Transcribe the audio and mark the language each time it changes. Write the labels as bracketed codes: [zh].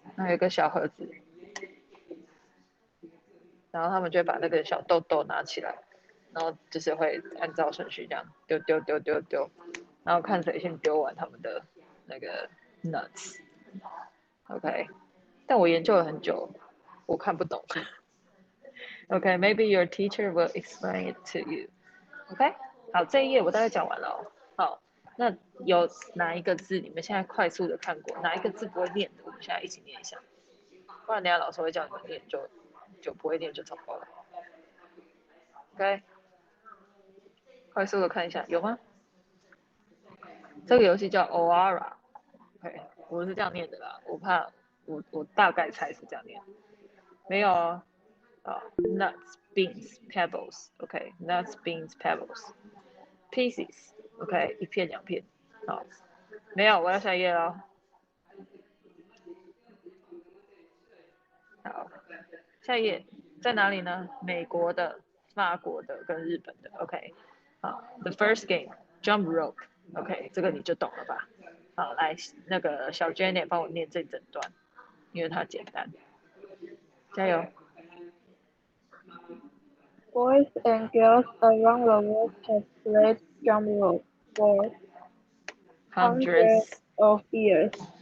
[zh] 那有一个小盒子，然后他们就会把那个小豆豆拿起来，然后就是会按照顺序这样丢，然后看谁先丢完他们的那个 nuts。 OK， 但我研究了很久，我看不懂。 [en] OK, maybe your teacher will explain it to you. [zh] OK， 好，这一页我大概讲完了哦。好，那有哪一个字你们现在快速的看过？哪一个字不会念的？我们现在一起念一下，不然等下老师会叫你们念，就不会念就糟糕了。 OK， 快速的看一下，有吗？这个游戏叫 Oara。OK， 我是这样念的啦，我怕我大概猜是这样念，没有哦。 [en] nuts, beans, pebbles. OK, nuts, beans, pebbles. Pieces. [zh] OK， 一片两片。好，没有，我要下一页了。好，下一页在哪里呢？美国的、法国的跟日本的。OK， 好 ， [en] The first game jump rope。 [zh] OK， 这个你就懂了吧？好，来，那个小 Jenny 帮我念这整段，因为它简单。加油。 [en] Boys and girls around the world have played jump rope for hundreds of years.